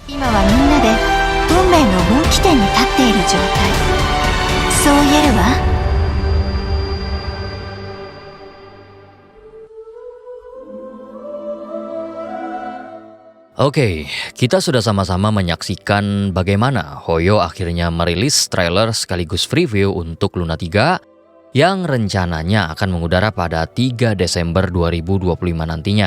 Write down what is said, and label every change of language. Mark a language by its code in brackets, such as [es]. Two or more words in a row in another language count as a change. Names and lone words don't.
[ja] 今はみんなで運命の分岐点に立っている状態。そう言えるわ。 [id] Oke, kita sudah sama-sama menyaksikan bagaimana Hoyo akhirnya merilis trailer sekaligus preview untuk Luna 3 yang rencananya akan mengudara pada 3 Desember 2025 nantinya.